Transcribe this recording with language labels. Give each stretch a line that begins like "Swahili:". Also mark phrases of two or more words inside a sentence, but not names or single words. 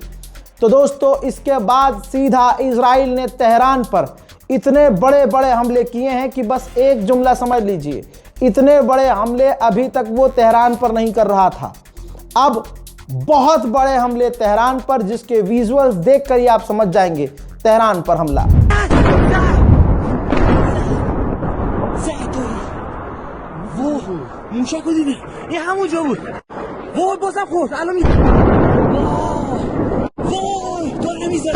Hindi: तो दोस्तों, इसके बाद सीधा इजराइल ने तेहरान पर इतने बड़े बड़े हमले किए हैं कि बस एक जुमला समझ लीजिए, इतने बड़े हमले अभी तक वो तेहरान पर नहीं कर रहा था। अब बहुत बड़े हमले तेहरान पर, जिसके विजुअल्स देखकर ही आप समझ जाएंगे तेहरान पर हमला।
Persian: موشک رو دیدی؟ این همونجا بود. وای بازم خورد. الان می وای دار نمیزد.